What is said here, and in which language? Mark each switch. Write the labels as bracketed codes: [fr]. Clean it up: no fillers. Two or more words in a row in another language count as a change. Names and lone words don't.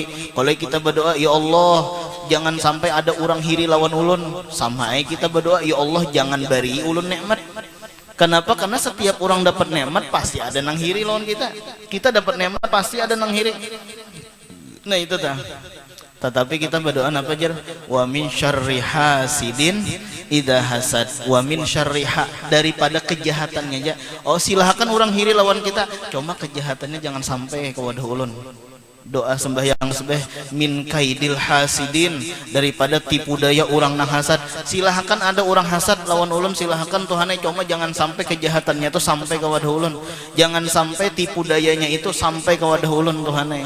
[bjn] Kalau kita berdoa [ar] يا الله [bjn] jangan sampai ada orang hiri lawan ulun, sama aja kita berdoa [ar] يا الله [bjn] jangan bari ulun nikmat. Kenapa? Karena setiap orang dapat nikmat pasti ada nang hiri lawan kita. Kita dapat nikmat pasti ada nang hiri. Nah itu tah. Tetapi kita berdoa apa jar? [ar] ومن شر حاسد إذا حسد. ومن شرها, [bjn] daripada kejahatannya aja. Oh silahkan orang hiri lawan kita, cuma kejahatannya jangan sampai ke wadah ulun. Doa sembahyang sebeh [ar] من كيد الحاسدين, [bjn] daripada tipu daya orang nang hasad. Silahkan ada orang hasad lawan ulun, silahkan Tuhannya, cuma jangan sampai kejahatannya itu sampai ke wadah ulun, jangan sampai tipu dayanya itu sampai ke wadah ulun Tuhannya.